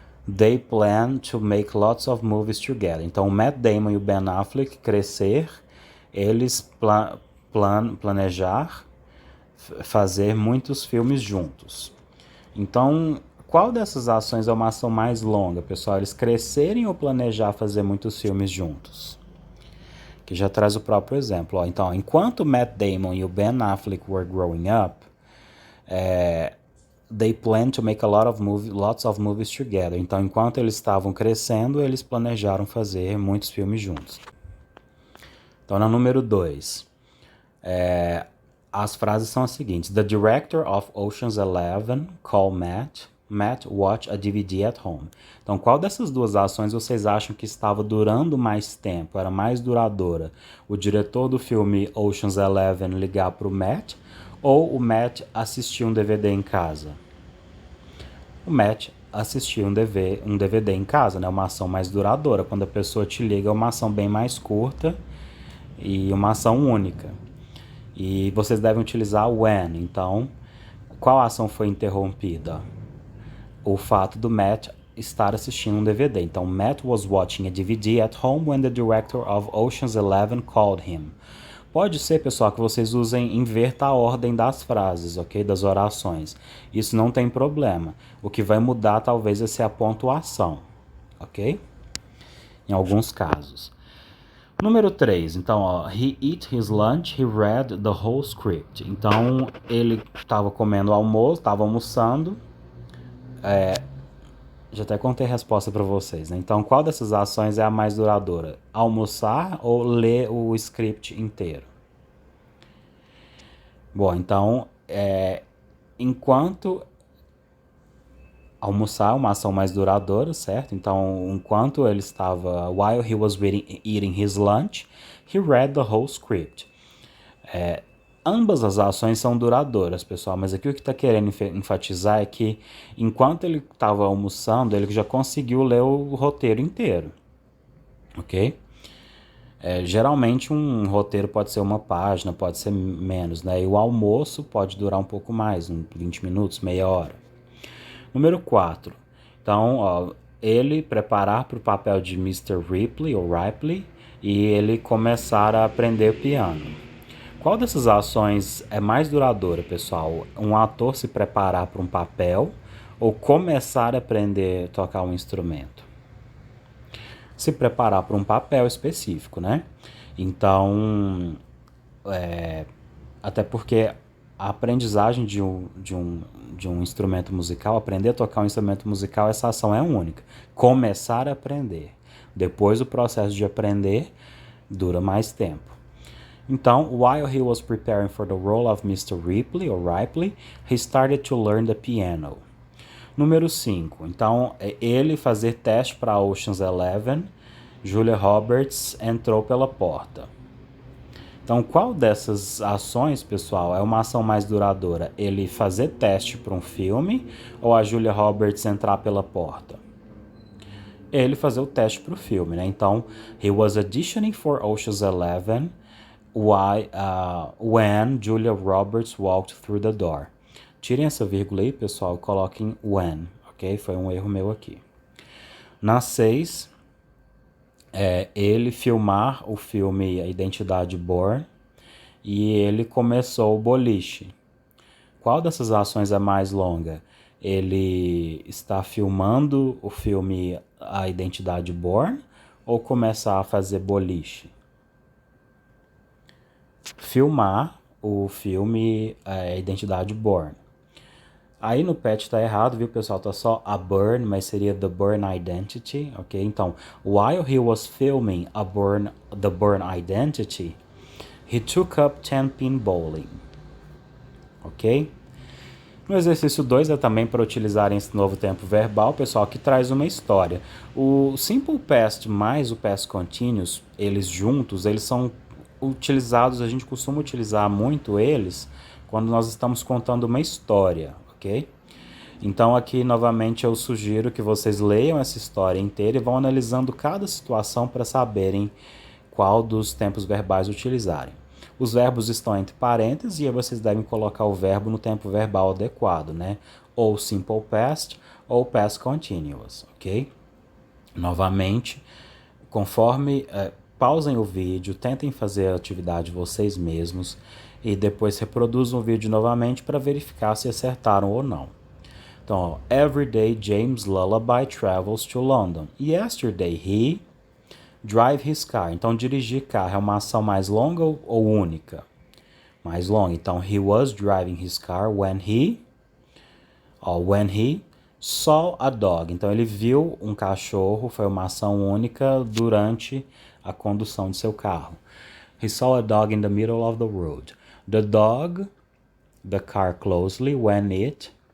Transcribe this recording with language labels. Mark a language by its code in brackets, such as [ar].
[en] They plan to make lots of movies together. [pt] Então, o Matt Damon e o Ben Affleck crescer, eles planejar fazer muitos filmes juntos. Então, qual dessas ações é uma ação mais longa, pessoal? Eles crescerem ou planejar fazer muitos filmes juntos? Que já traz o próprio exemplo. Então, enquanto o Matt Damon e o Ben Affleck [en] were growing up, they planned to make lots of movies together. [pt] Então, enquanto eles estavam crescendo, eles planejaram fazer muitos filmes juntos. Então, na número 2, as frases são as seguintes. [en] The director of Ocean's 11 called Matt watch a DVD at home. [pt] Então, qual dessas duas ações vocês acham que estava durando mais tempo, era mais duradoura? O diretor do filme Ocean's 11 ligar para o Matt ou o Matt assistir um DVD em casa? O Matt assistir um DVD em casa, né? Uma ação mais duradoura. Quando a pessoa te liga, é uma ação bem mais curta e uma ação única. E vocês devem utilizar when. Então, qual ação foi interrompida? O fato do Matt estar assistindo um DVD. [en] Então, Matt was watching a DVD at home when the director of Ocean's 11 called him. [pt] Pode ser, pessoal, que vocês inverta a ordem das frases, ok? Das orações. Isso não tem problema. O que vai mudar talvez vai ser a pontuação, ok? Em alguns casos. Número 3, então, [en] he ate his lunch, he read the whole script. [pt] Então, ele estava comendo almoço, estava almoçando. Já até contei a resposta para vocês, né? Então, qual dessas ações é a mais duradoura? Almoçar ou ler o script inteiro? Bom, então, enquanto almoçar é uma ação mais duradoura, certo? Então, enquanto ele estava, [en] while he was eating his lunch, he read the whole script. [pt] Ambas as ações são duradouras, pessoal, mas aqui o que está querendo enfatizar é que enquanto ele estava almoçando, ele já conseguiu ler o roteiro inteiro, ok? Geralmente um roteiro pode ser uma página, pode ser menos, né? E o almoço pode durar um pouco mais, 20 minutos, meia hora. Número 4. Então, ele preparar para o papel de Mr. Ripley ou Ripley e ele começar a aprender piano. Qual dessas ações é mais duradoura, pessoal? Um ator se preparar para um papel ou começar a aprender a tocar um instrumento? Se preparar para um papel específico, né? Então, até porque a aprendizagem de um instrumento musical, aprender a tocar um instrumento musical, essa ação é única. Começar a aprender. Depois o processo de aprender dura mais tempo. [en] Então, while he was preparing for the role of Mr. Ripley, he started to learn the piano. [pt] Número 5. Então, ele fazer teste para Ocean's 11, Julia Roberts entrou pela porta. Então, qual dessas ações, pessoal, é uma ação mais duradoura? Ele fazer teste para um filme ou a Julia Roberts entrar pela porta? Ele fazer o teste para o filme, né? [en] Então, he was auditioning for Ocean's 11 when Julia Roberts walked through the door. [pt] Tirem essa vírgula aí, pessoal, e coloquem when, ok? Foi um erro meu aqui. Na 6, ele filmar o filme A Identidade Bourne e ele começou o boliche. Qual dessas ações é mais longa? Ele está filmando o filme A Identidade Bourne ou começar a fazer boliche? Filmar o filme A Identidade Bourne. Aí no patch tá errado, viu, pessoal? Tá só a Bourne, mas seria The Bourne Identity, ok? [en] Então, while he was filming The Bourne Identity, he took up 10-pin bowling, ok? [pt] No exercício 2 é também para utilizarem esse novo tempo verbal, pessoal, que traz uma história. O Simple Past mais o Past Continuous, eles juntos, eles são utilizados, a gente costuma utilizar muito eles quando nós estamos contando uma história, ok? Então aqui novamente eu sugiro que vocês leiam essa história inteira e vão analisando cada situação para saberem qual dos tempos verbais utilizarem. Os verbos estão entre parênteses e aí vocês devem colocar o verbo no tempo verbal adequado, né? Ou Simple Past ou Past Continuous, ok? Novamente, conforme pausem o vídeo, tentem fazer a atividade vocês mesmos e depois reproduzam o vídeo novamente para verificar se acertaram ou não. Então, ó, [en] every day James Lullaby travels to London. Yesterday he drive his car. [pt] Então, dirigir carro é uma ação mais longa ou única? Mais longa. [en] Então, he was driving his car when he saw a dog. [pt] Então, ele viu um cachorro, foi uma ação única durante a condução de seu carro. [en] He saw a dog in the middle of the road. The dog, the car closely when it...